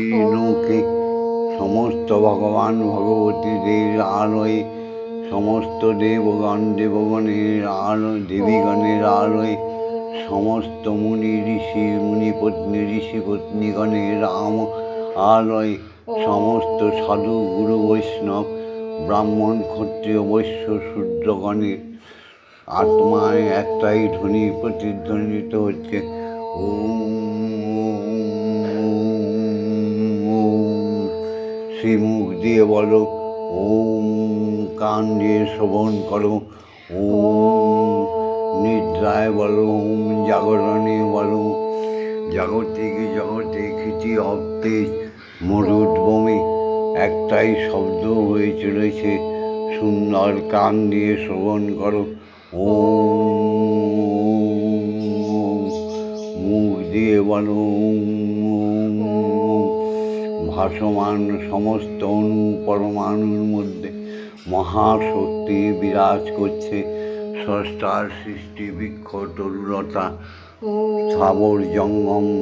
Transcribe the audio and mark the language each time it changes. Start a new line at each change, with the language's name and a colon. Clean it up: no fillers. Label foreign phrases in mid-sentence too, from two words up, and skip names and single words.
Bangla: লোকে সমস্ত ভগবান ভগবতীদের আলোয় সমস্ত দেবগণ দেবগণের আলোয় দেবীগণের আলোয় সমস্ত মুনি ঋষি মুনিপত্নী ঋষিপত্নীগণের আলোয় সমস্ত সাধু গুরু বৈষ্ণব ব্রাহ্মণ ক্ষত্রিয় বৈশ্য শূদ্রগণের আত্মায় একটাই ধ্বনি প্রতিধ্বনিত হচ্ছে শ্রীমুখ দিয়ে বলো ওম কান দিয়ে শ্রবণ করো ওম নিদ্রায় বলো ওম জাগরণে বলো জাগতিক জগতে খিচি হতে মরুদ্ভূমি একটাই শব্দ হয়ে চলেছে সুন্দর কান দিয়ে শ্রবণ করো ওম মুখ দিয়ে বলো ওম ভাসমান সমস্ত অণু পরমাণুর মধ্যে মহাশক্তি বিরাজ করছে স্রষ্টার সৃষ্টি বৃক্ষ তরুলতা স্থাবর জঙ্গম